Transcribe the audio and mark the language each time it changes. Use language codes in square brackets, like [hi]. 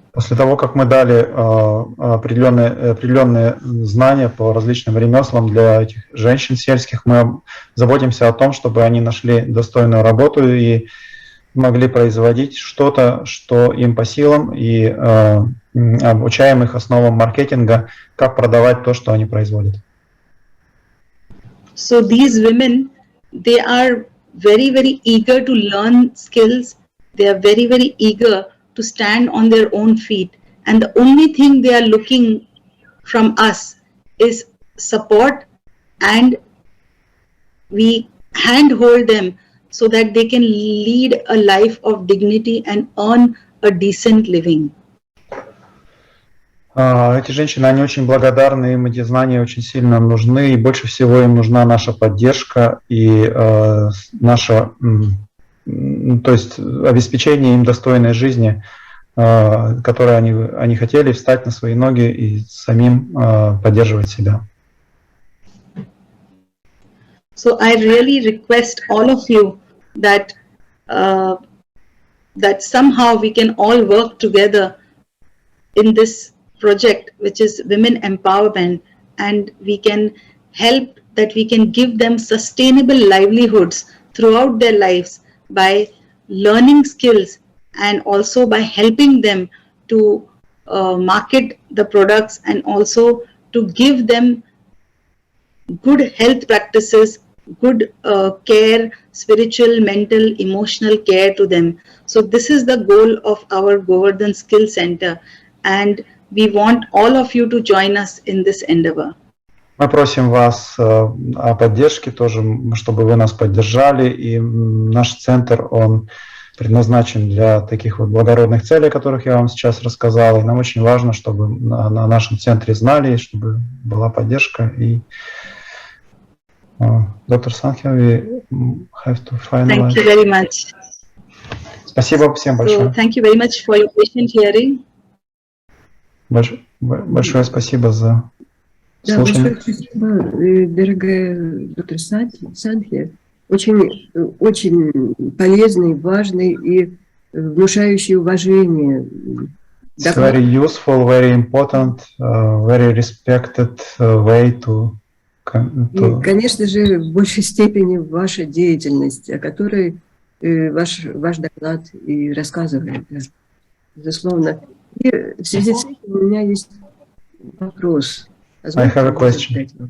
[ru] После того, как мы дали определенные знания по различным ремеслам для этих женщин сельских, мы заботимся о том, чтобы они нашли достойную работу и могли производить что-то, что им по силам, и обучаем их основам маркетинга, как продавать то, что они производят. [en] So these women, they are very, very eager to learn skills. They are very, very eager to stand on their own feet. And the only thing they are looking from us is support, and we handhold them so that they can lead a life of dignity and earn a decent living. [ru] Эти женщины, они очень благодарны, им эти знания очень сильно нужны, и больше всего им нужна наша поддержка и наша, то есть обеспечение им достойной жизни, которой они хотели встать на свои ноги и самим поддерживать себя. [en] So I really request all of you that that somehow we can all work together in this project, which is women empowerment, and we can help, that we can give them sustainable livelihoods throughout their lives by learning skills, and also by helping them to market the products, and also to give them good health practices, good care, spiritual, mental, emotional care to them. So this is the goal of our Говардхан Skill Center, and we want all of you to join us in this endeavor. [ru] Мы просим вас о поддержке тоже, чтобы вы нас поддержали, и наш центр, он предназначен для таких вот благородных целей, о которых я вам сейчас рассказал. И нам очень важно, чтобы на нашем центре знали, чтобы была поддержка. И доктор Сандхья, [en] we have to finalize. Thank you very much. [ru] Спасибо всем большое. [en] So, thank you very much for your patient hearing. [ru] Большое спасибо за слушание. Большое спасибо, дорогая доктор Сандхья. Очень полезный, важный и внушающий уважение. [en] It's very useful, very important, very respected way to... [ru] И, конечно же, в большей степени ваша деятельность, о которой ваш доклад и рассказывает, безусловно. И в связи с этим у меня есть вопрос. [en] I have a question.